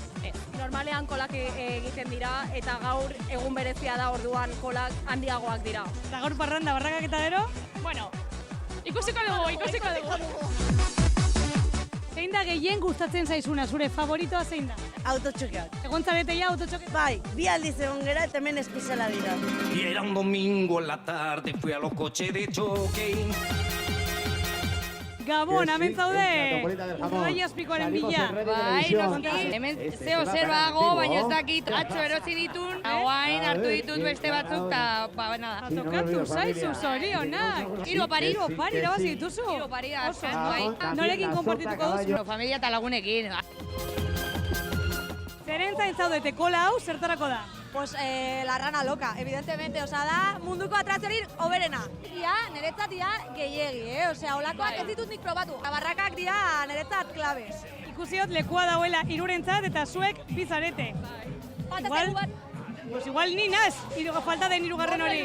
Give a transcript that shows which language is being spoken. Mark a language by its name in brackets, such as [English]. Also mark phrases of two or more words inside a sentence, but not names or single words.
[Basque] Normalean kolak egiten dira, eta gaur egun berezia da orduan kolak handiagoak dira. Eta gaur parranda, barrakak eta gero? Bueno, ikusiko dugu. Zein da gehien gustatzen zaizuna, zure favoritoa zein da? Autotxokeak. Egon zarete ja autotxoke? Bai, 2 aldiz egon gera eta hemen espeziala dira. [Spanish] Y era un domingo en la tarde, fui a los coches de choque. [Basque] Gabon, hemen zaude! Urdai azpikoaren bila. Bai, noski, hemen zeo zer bago, baina ez dakit atzo erosi ditun, hauain hartu ditut beste batzuk, eta nada. Tokatu zaizu, zorionak! Hiru opari irabazi dituzu? Hiru opari, bai. Norekin konpartituko duzu? Familia eta lagunekin. Zeren zain zaudete, kola hau zertarako da? [Spanish] Pues la rana loca, evidentemente, [Basque] osea da munduko atraziorik oberena. Ia, niretzat dira gehiegi, osea, olakoak ez ditut nik probatu. Barrakak dira niretzat klabez. Ikusiot lekua dauela hirurentzat eta zuek bizarete. Pues igual ni naz, falta den hirugarren hori.